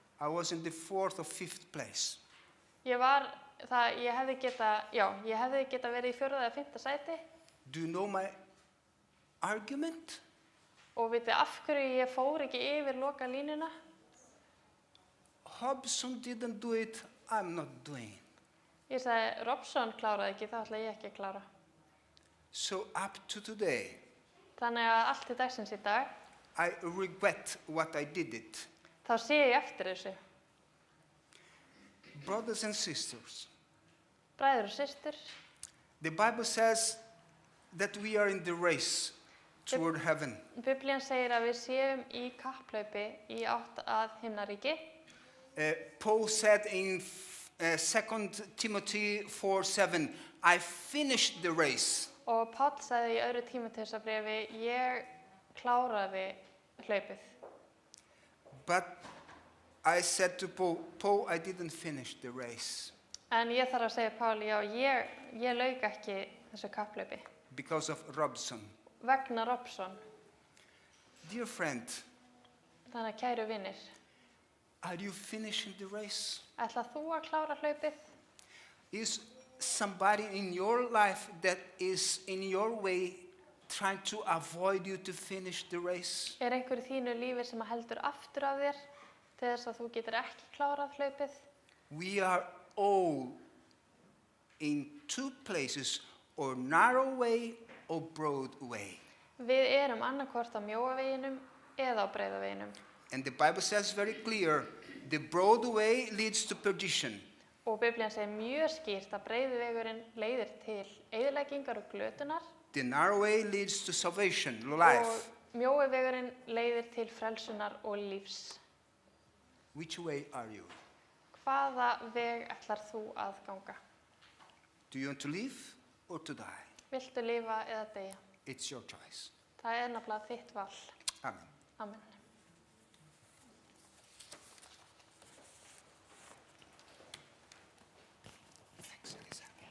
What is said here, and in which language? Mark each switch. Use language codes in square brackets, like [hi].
[en] I was in the 4th or 5th place. [is] Ég hefði geta verið í 4. eða 5. sæti. [en] Do you know my argument? [is] Og vitið af hverju ég fór ekki yfir loka línuna? [en] Robson didn't do it, I'm not doing. [is] Ég sagði, Robson kláraði ekki, þá ætla ég ekki að klára. [en] So up to today, [is] Þannig að allt til dagsins í dag, [en] I regret what I did it. [is] þá sé ég eftir þessu. [en] Brothers and sisters, [is] Bræður og systur, [en] the Bible says that we are in the race toward heaven. [is] Biblían segir að við séum í kapphlaupi í átt að himnaríki. [en] Paul said in 2 Timothy 4:7, I finished the race. [is] Og Páll sagði í 2. Tímóteusarbréfi, ég kláraði hlaupið. [en] But I said to Paul, I didn't finish the race [is] En ég þarf að segja Páli, já, ég lauk ekki þessu kapphlaupi [en] because of Robson. [is] vegna Robson. [en] Dear friend, [is] Þannig að kæru vinir, [en] are you finishing the race? [is] ætlað þú að klára hlaupið? [en] Is somebody in your life that is in your way trying to avoid you to finish the race? [is] Er einhver í þínu lífi sem heldur aftur af þér til þess að þú getur ekki klárað hlaupið? [en] We are all in two places, or narrow way or broad way. [is] Við erum annarkvort á mjóa veginum eða á breiða veginum. [en] And the Bible says very clear, the broad way leads to perdition. [is] Og Biblían segir mjög skýrt að breiði vegurinn leiðir til eyðileggingar og glötunar [en] The narrow way leads to salvation, life. [is] og mjói vegurinn leiðir til frelsunar og lífs. [en] Which way are you? [is] Hvaða veg ætlar þú að ganga? [en] Do you want to live or to die? [is] Viltu lifa eða deyja? [en] It's your choice. [is] Það er nefnilega þitt val. [en] Amen. [is] Amen. [en] Thanks, Elisa.